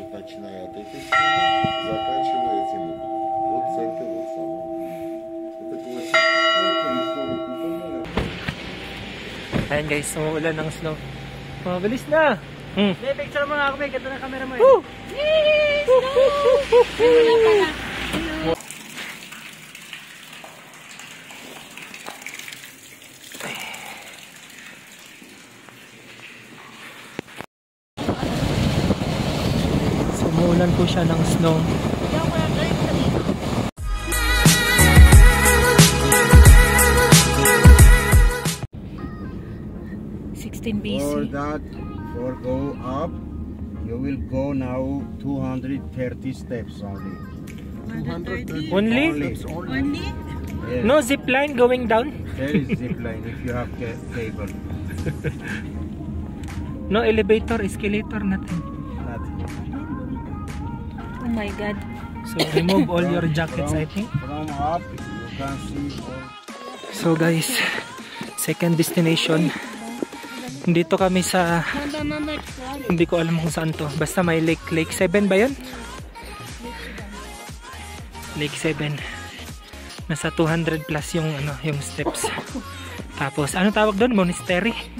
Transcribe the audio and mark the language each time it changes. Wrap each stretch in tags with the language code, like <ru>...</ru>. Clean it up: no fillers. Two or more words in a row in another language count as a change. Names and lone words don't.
<ru>начиная от этой стены, заканчивая этим углом. Вот центр вот самого. Это классическая рисовая кухня.</ru> <tl>Ayan guys, umuulan ng snow. Mabilis na! Picture mo nga ako, may ganda ng camera mo. Woo! Yes! Ay, wala pala. So, umuulan po siya ng snow.</tl> <en>16 BC. For go up, you will go now 230 steps only. 230 Only? Only? Yes. No zip line going down? There is zip line if you have cable. No elevator, escalator, nothing. Nothing. Oh my God. So, remove all your jackets, I think. From up, you can see all. So guys, second destination.</en> <tl>Dito kami sa, hindi ko alam kung saan to. Basta may lake. Lake 7 ba yun? Lake 7. Nasa 200 plus yung, yung steps. Tapos, ano tawag doon? Monastery?</tl>